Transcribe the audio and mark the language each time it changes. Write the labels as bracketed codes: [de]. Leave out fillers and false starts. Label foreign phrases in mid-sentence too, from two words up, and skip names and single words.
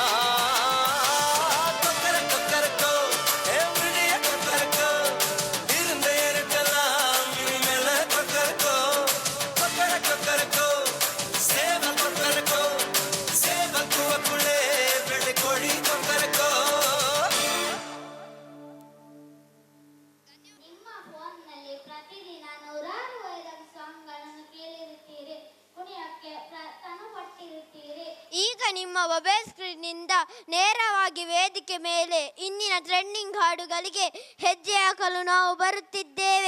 [ta] கொக்கர கொக்கரக்கோ விடிய கொக்கரக்கோ இருந்த இருட்டலாம் இனிமேல கொக்கரக்கோ. கொக்கர கொக்கரக்கோ சேவல் கொக்கரக்கோ சேவல் கூவக்குள்ளே வெள்ளை கோழி கொக்கரக்கோ. [kn] ನಿಮ್ಮ ಫೋನ್ನಲ್ಲಿ ಪ್ರತಿದಿನ ನೂರಾರು ವೈರಲ್ ಸಾಂಗ್ಗಳನ್ನು ಕೇಳಿರುತ್ತೀರಿ, ಕುಣಿಯಕ್ಕೆ ತನುಪಟ್ಟಿರುತ್ತೀರಿ. ಈಗ ನಿಮ್ಮ ಮೊಬೈಲ್ ಸ್ಕ್ರೀನ್ನಿಂದ ನೇರವಾಗಿ ವೇದಿಕೆ ಮೇಲೆ ಇಂದಿನ ಟ್ರೆಂಡಿಂಗ್ ಹಾಡುಗಳಿಗೆ ಹೆಜ್ಜೆ ಹಾಕಲು ನಾವು ಬರುತ್ತಿದ್ದೇವೆ.